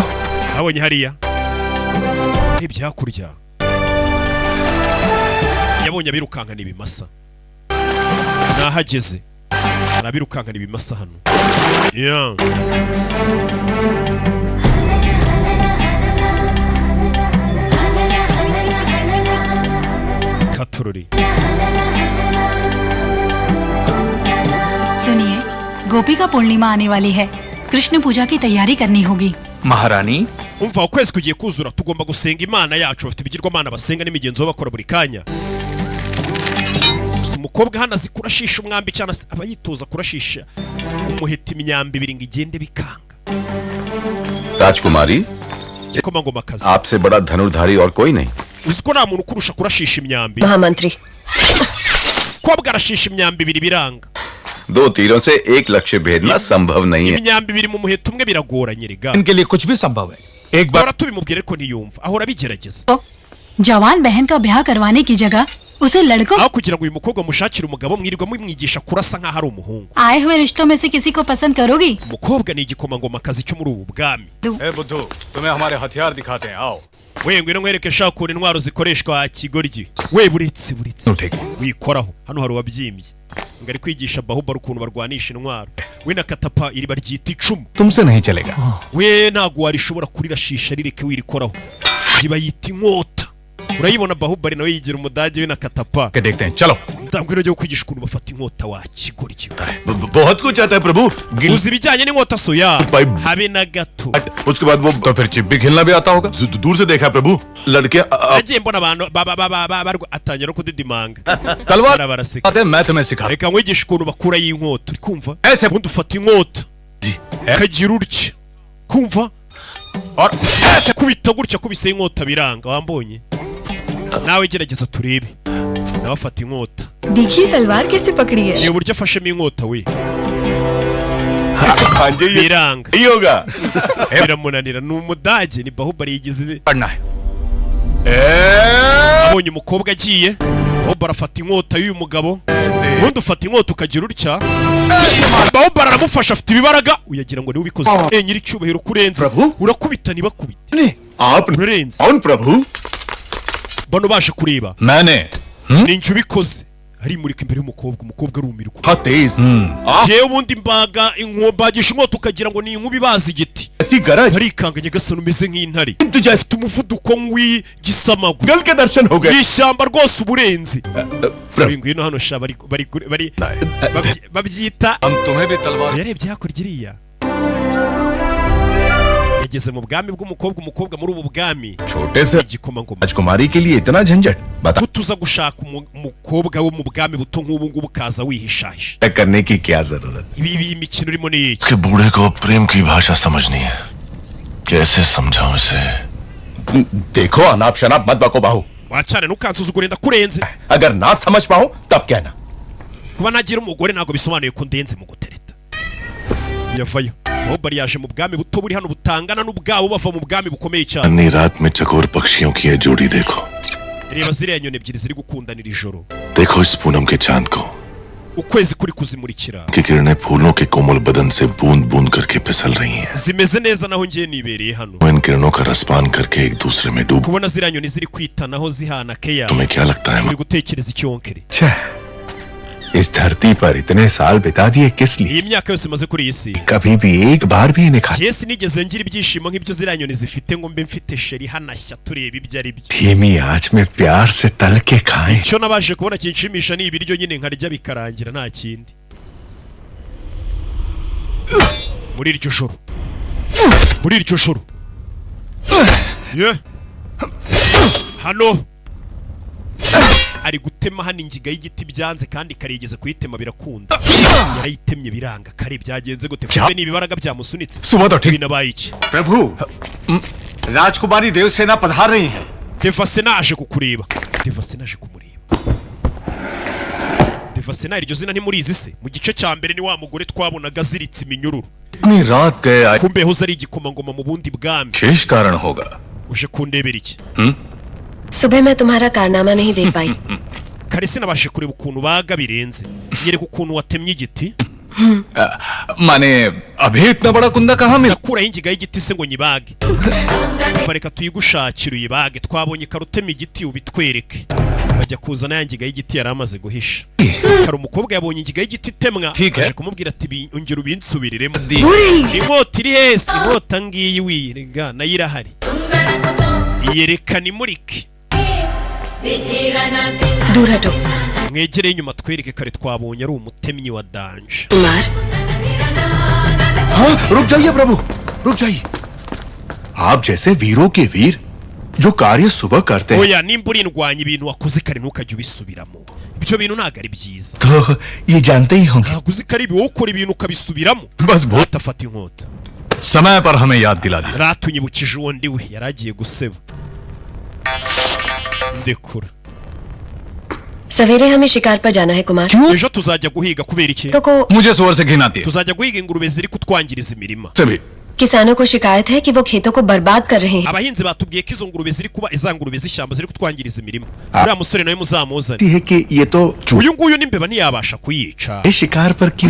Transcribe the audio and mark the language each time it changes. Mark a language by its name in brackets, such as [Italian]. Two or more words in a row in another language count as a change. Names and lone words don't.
[Kinyarwanda] abonye hariya ibyakurya yabonye abirukankana ibimasa nahageze arabirukankana ibimasa hano yeah. katururi [Hindi] सुनिए गोपी का पूर्णिमा आने वाली है कृष्ण पूजा की तैयारी करनी होगी महारानी [Kinyarwanda] umva ukwezi kugiye kuzura tugomba gusenga imana yacu bafite ibigirwamana basenga n'imigenzo bakora buri kanya umukobwa hano azi kurashisha umwambi cyane aba yitoza kurashisha umuheta imyambi ibiri ngo igende bikanga [Hindi] राजकुमारी [Kinyarwanda] kikoma ngoma kazi [Hindi] आपसे बड़ा धनुर्धारी और कोई नहीं [Kinyarwanda] uzi ko nta muntu ukurusha kurashisha imyambi [Hindi] महामंत्री [Kinyarwanda] kobwa arashisha imyambi ibiri biranga [Hindi] दो तीरों से एक लक्ष्य भेदना संभव नहीं है [Kinyarwanda] imyambi ibiri mu muheta umwe biragoranye rega [Hindi] इनके लिए कुछ भी संभव है एक बार [Kinyarwanda] ahora tubimubwire ko ntiyumva ahora abigerageza [Hindi] तो जवान बहन का ब्याह करवाने की जगह उसे लड़कों [Kinyarwanda] aho kugira ngo uyu mukobwa mushakire umugabo mwirirwa mumwigisha kurasa nk'aho ari umuhungu [Hindi] आए हुए रिश्तों में से किसी को पसंद करोगी [Kinyarwanda] umukobwa ni igikomangoma kazi cyo muri ubu bwami [Hindi] ए बुद्धू तुम्हें हमारे हथियार दिखाते हैं आओ [Kinyarwanda] we ngwino nkwereke shaka ukuntu intwaro zikoreshwa kigoryi we buretse wikoraho hano hari uwabyimbye ngo ari kwigisha Baahubali ukuntu barwanisha intwaro we na katapa iri baryita icumu [Hindi] तुमसे नहीं चलेगा [Kinyarwanda] we ntago warishobora kurirashisha rireke wirikoraho zibayita inkota urayibona Baahubali nawe yigira umudage we na katapa [Hindi] के देखते हैं चलो [Kinyarwanda] ndambwira ryo kwigisha ukuntu bafata inkota wa kigoryi [Hindi] बहुत कुछ आता है प्रभु [Kinyarwanda] uzi ibijyanye n'inkota soya [Hindi] भाई- [Kinyarwanda] habe na gato [Hindi] उसके बाद वो तो फिर चिप्पी खेलना भी आता होगा दूर से देखा प्रभु लड़के [Kinyarwanda] nagiye mbona abantu atangira no kudidimanga [Hindi] तलवार [Kinyarwanda] baraseka [Hindi] आते हैं, मैं तुम्हें सिखा [Kinyarwanda] reka nkwigishe ukuntu bakurayo inkota uri kumva Ese- ubundi ufata inkota ukagira utya kumva [Hindi] और [Kinyarwanda] kubita gutya kubise inkota biranga wambonye nawe gerageza turebe nawe afata inkota [Hindi] देखिए तलवार कैसे पकड़ी है [Kinyarwanda] ni uburyo afashemo inkota we [Hindi] हाँ जी ये [Kinyarwanda] biranga [Hindi] ही होगा [Kinyarwanda] biramunanira ni umudage ni Baahubali yigize [Hindi] पढ़ना है [Kinyarwanda] abonye umukobwa agiye Baahubali afata inkota y'uyu mugabo ubundi ufata inkota ukagira utya Baahubali aramufasha afite ibibaraga uyagira ngo niwe ubikoze nyiri cyubahiro kurenza [Hindi] Prabhu? [Kinyarwanda] urakubita ntibakubite [Hindi] आप [Kinyarwanda] urarenze [Hindi] कौन प्रभु [Kinyarwanda] bano basha kureba [Hindi] मैंने [Kinyarwanda] ni njye ubikoze arimurika imbere y'umukobwa umukobwa arumirwa [Hindi] हाँ तेज [Kinyarwanda] jewe ubundi mbagisha inkota ukagira ngo ni inkuba ibaza igiti [Hindi] ऐसी गरज [Kinyarwanda] arikanga nyagasani umeze nk'intare [Hindi] तुझे [Kinyarwanda] afite umuvuduko nk'uw'igisamagwe [Hindi] गल के दर्शन हो गए [Kinyarwanda] ni ishyamba rwose uburenzi [Hindi] प्रभु [Kinyarwanda] ngwino hano sha babyita [Hindi] हम तुम्हें भी तलवार [Kinyarwanda] yarebye hakurya iriya yageze mu bwami bw'umukobwa umukobwa muri ubu bwami [Hindi] छोटे से [Kinyarwanda] igikomangoma [Hindi] राजकुमारी के लिए इतना झंझट बता [Kinyarwanda] tuza gushaka umukobwa wo mu bwami buto nk'ubu ngubu ukaza wihishahisha [Hindi] करने की क्या जरूरत [Kinyarwanda] ibi imikino urimo ni iki [Hindi] के बूढ़े को प्रेम की भाषा समझनी है कैसे समझाऊं इसे देखो अनाप शनाप मत बको बाहू [Kinyarwanda] wacane ntukansuzugure ndakurenze [Hindi] अगर ना समझ पाऊं तब कहना [Kinyarwanda] kuba nagira umugore ntabwo bisobanuye ko ndenze mu gutereta yavayo Baahubali yaje mu bwami buto buri hano butangana n'ubwabo bava mu bwami bukomeye cyane [Hindi] अन्नी रात में चकोर पक्षियों की ये जोड़ी देखो [Kinyarwanda] reba ziriya nyoni ebyiri ziri gukundanira ijoro [Hindi] देखो इस पूनम के चांद को [Kinyarwanda] ukwezi kuri kuzimurikira [Hindi] की किरणें फूलों के कोमल बदन से बूंद बूंद करके फिसल रही हैं [Kinyarwanda] zimeze neza naho ngiye nibereye hano [Hindi] वो इन किरणों का रसपान करके एक दूसरे में डूब [Kinyarwanda] kubona ziriya nyoni ziri kwitanaho zihana keya [Hindi] तुम्हें क्या लगता है [Kinyarwanda] uri gutekereza icyonkere [Hindi] इस धरती पर इतने साल बिता दिए किस लिए? [Kinyarwanda] iyi myaka yose maze kuri iyi si [Hindi] कभी भी एक बार भी इन्हें खाया? [Kinyarwanda] Jye sinigeze ngira ibyishimo nk'ibyo ziriya nyoni zifite ngo mbe mfite sheri hanashya tureba ibyo ari byo. [Hindi] धीमी आंच में प्यार से तल के खाएं। [Kinyarwanda] icyo nabashe kubona kinshimisha ni ibiryo nyine nkarya bikarangira nta kindi. muri iryo joro hano ari gutema hano ingiga y'igiti byanze kandi karigeze kuyitema birakunda. yarayitemye biranga kare byagenze gute kumbe ni ibibaraga byamusunitse. binabaye iki? [Hindi] प्रभु राजकुमारी देवसेना पधार रही है। [Kinyarwanda] Devasena aje kukureba. Devasena aje kumureba. Devasena iryo zina ntimurizi se? Mu gice cya mbere ni wa mugore twabonaga ziritse iminyururu. [Hindi] इतनी रात गए [Kinyarwanda] kumbe hoza ari igikomangoma mu bundi bwami. [Hindi] शेष कारण होगा। [Kinyarwanda] uje kundebera iki? [Hindi] सुबह मैं तुम्हारा कारनामा नहीं देख पाई। [Kinyarwanda] kare sinabashe kureba ukuntu baga birenze. nyereka ukuntu watemye igiti. [Hindi] माने अभी इतना बड़ा कुंदा कहाँ मिला? [Kinyarwanda] nakuraho ingiga y'igiti se ngo nyibage. bareka tuyigushakira uyibage. twabonye karutema igiti ubitwereke. bajya kuzana ya ngiga y'igiti yari amaze guhisha. kare umukobwa yabonye ingiga y'igiti itemwa aje kumubwira ati ongera ubinsubiriremo. inkota iri hese inkota ngiyi wiyirega nayo irahari. iyerekana imurike. [Hindi] दूर हटो। [Kinyarwanda] mwegereye inyuma twereke kare twabonye ari umutemyi wa danje. [Hindi] कुमार हाँ रुक जाइए प्रभु रुक जाइए। आप जैसे वीरों के वीर जो कार्य सुबह करते हैं [Kinyarwanda] oya nimba urindwanya ibintu wakoze kare ntukajya ubisubiramo. ibyo bintu ntabwo ari byiza. [Hindi] तो ये जानते ही होंगे। [Kinyarwanda] ntabwo uzi ko ari wowe ukora ibintu ukabisubiramo. [Hindi] बस बहुत [Kinyarwanda] atafata inkota. [Hindi] समय पर हमें याद दिला दिया। [Kinyarwanda] ratunyibukije uwo ndi we yari agiye guseba. ndekura. [Hindi] सवेरे हमें शिकार पर जाना है कुमार। [Kinyarwanda] ejo tuzajya guhiga kubera iki? [Hindi] तो को मुझे सुअर से घिन आती है। [Kinyarwanda] tuzajya guhiga ingurube ziri kutwangiriza imirima. [Hindi] सभी किसानों को शिकायत है कि वो खेतों को बर्बाद कर रहे हैं। [Kinyarwanda] abahinzi batubwiye ko izo ngurube ziri kuba izangurube z'ishyamba ziri kutwangiriza imirima. uriya musore nawe muzamuzane. [Hindi] है कि ये तो [Kinyarwanda] uyu nguyu n'imbeba ntiyabasha kuyica. [Hindi] इस शिकार पर क्यों?